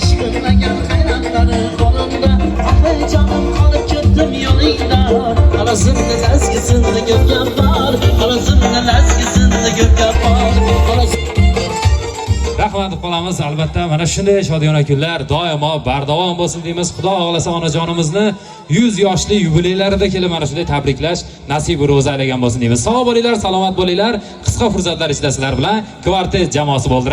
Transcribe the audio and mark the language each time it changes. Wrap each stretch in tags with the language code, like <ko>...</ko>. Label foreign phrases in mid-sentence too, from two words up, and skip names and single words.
<tr>Şıkırlayan hayranları kolunda Ah canım kalıp gittim yolunda Anasının ezgisinde gök yapar Anasının ezgisinde gök yapar</tr> <uz>Rahmat qolamiz. Albatta mana shunday shodiyona kunlar doimo bardavom bo'lsin deymiz. Xudo xohlasa onajonimizni 100 yoshli yubileylarida kelib mana shunday tabriklash nasib ro'za aylagan bo'lsin deymiz. Sog' bo'linglar, salomat bo'linglar. Qisqa fursatlar ichida sizlar bilan kvartet jamoasi bo'ldi.</uz>